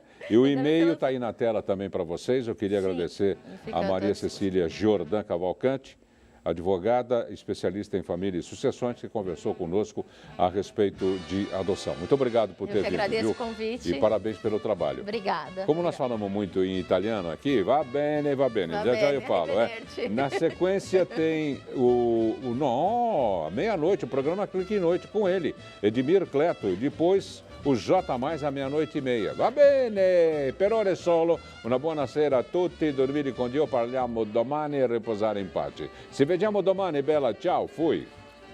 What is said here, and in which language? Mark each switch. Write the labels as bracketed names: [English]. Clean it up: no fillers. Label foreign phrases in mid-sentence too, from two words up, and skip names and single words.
[Portuguese] E o e-mail está aí na tela também para vocês. Eu queria agradecer a Maria Cecília Jordan Cavalcante, advogada, especialista em família e sucessões, que conversou conosco a respeito de adoção. Muito obrigado por ter vindo. Eu agradeço viu? o convite. E parabéns pelo trabalho. Obrigada. Como nós falamos muito em italiano aqui, [Italian] va bene, Va [Portuguese] já eu [Italian] bene, [Portuguese] falo. [Italian] arrivederci. [Portuguese] Na sequência tem meia-noite, o programa Clique em Noite com ele, Edmir Cleto, e depois o J mais à 00:30. [Italian] Va bene, per ora è solo. Una buona sera a tutti, dormire con Dio, parliamo domani e riposare in pace. Ci vediamo domani, bella, ciao, fui.